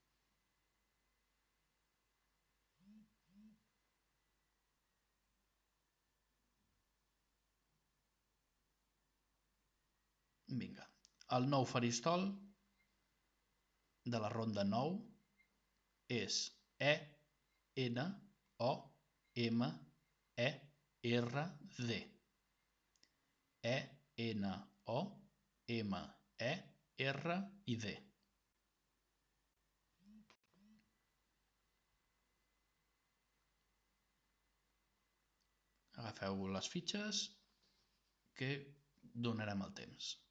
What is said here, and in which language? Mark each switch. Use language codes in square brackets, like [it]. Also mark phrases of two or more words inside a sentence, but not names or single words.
[ca] Vinga, el nou faristol de la ronda 9 és E-N-O-M-E-R-D. E-N-O-M-E-R i D. Agafeu les fitxes que donarem el temps.